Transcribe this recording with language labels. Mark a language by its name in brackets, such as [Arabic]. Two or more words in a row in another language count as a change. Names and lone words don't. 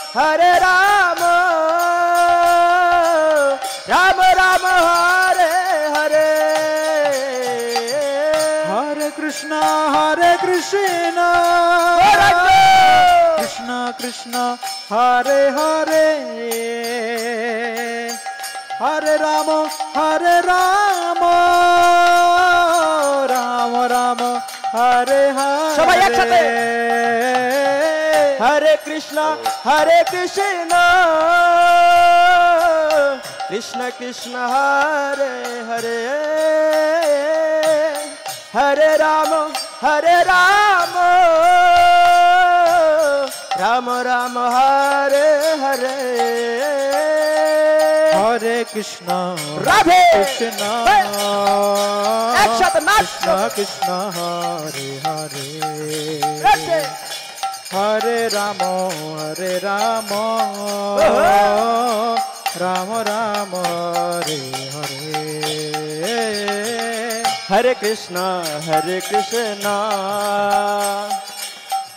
[Sanskrit] Rama Rama Hare Hare Hare Krishna Krishna Krishna Hare Hare Hare Rama Rama Rama Hare Hare [Bangla] সবাই একসাথে [Sanskrit] Hare Krishna Krishna Krishna Hare Hare Hare Rama Rama Rama Hare Hare Hare Krishna Radhe Krishna [Bangla] একসাথে নাচ [Sanskrit] Krishna Krishna Hare Hare Radhe Hare Rama Rama Rama Hare Hare Hare Krishna